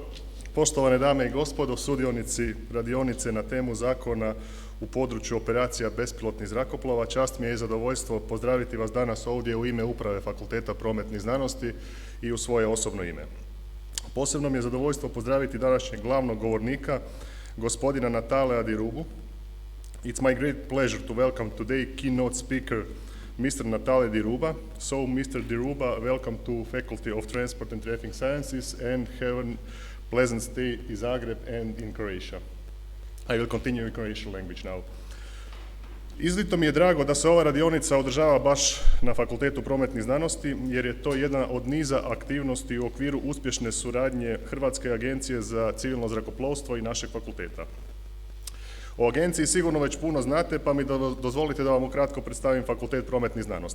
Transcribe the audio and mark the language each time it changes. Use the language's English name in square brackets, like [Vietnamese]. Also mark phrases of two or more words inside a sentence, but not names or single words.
[Croatian] Poštovane dame i gospodo, sudionici radionice na temu zakona u području operacija bespilotnih zrakoplova, čast mi je i zadovoljstvo pozdraviti vas danas ovdje u ime Uprave Fakulteta prometnih znanosti i u svoje osobno ime. Posebno mi je zadovoljstvo pozdraviti današnjeg glavnog govornika, gospodina Natalea Dirubu. [English] It's my great pleasure to welcome today keynote speaker Mr. Natale Diruba. So, Mr. Diruba, welcome to Faculty of Transport and Traffic Sciences and have a pleasant stay in Zagreb and in Croatia. I will continue in Croatian language now. [Croatian] Izuzetno mi je drago da se ova radionica održava baš na Fakultetu prometnih znanosti, jer je to jedna od niza aktivnosti u okviru uspješne suradnje Hrvatske agencije za civilno zrakoplovstvo i našeg fakulteta. O agenciji sigurno već puno znate, pa mi dozvolite da vam ukratko predstavim Fakultet prometnih znanosti.